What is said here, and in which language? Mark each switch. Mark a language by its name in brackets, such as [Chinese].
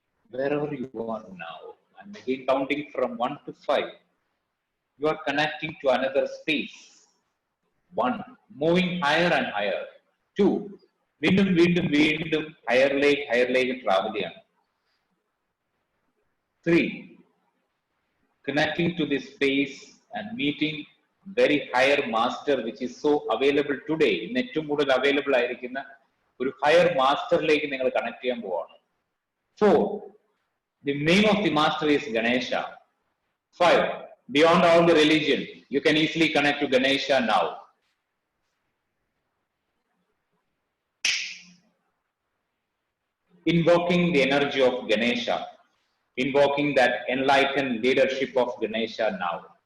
[English] Wherever you are now, I'm again counting from 1 to 5. you are connecting to another space. 1. Moving higher and higher. 2. [Malayalam] വീണ്ടും വീണ്ടും വീണ്ടും ഹയറിലേക്ക് travel ചെയ്യണം. [English] 3. Connecting to this space and meeting very higher master which is so available today. [Malayalam] ഇന്ന് ഏറ്റവും കൂടുതൽ available ആയിരിക്കുന്ന ഒരു higher മാസ്റ്ററിലേക്ക് നിങ്ങൾ കണക്ട് ചെയ്യാൻ പോവാണ്. [English] 4. The name of the master is Ganesha. 5. Beyond all the religion, you can easily connect to Ganesha now. Invoking the energy of Ganesha, invoking that enlightened leadership of Ganesha now.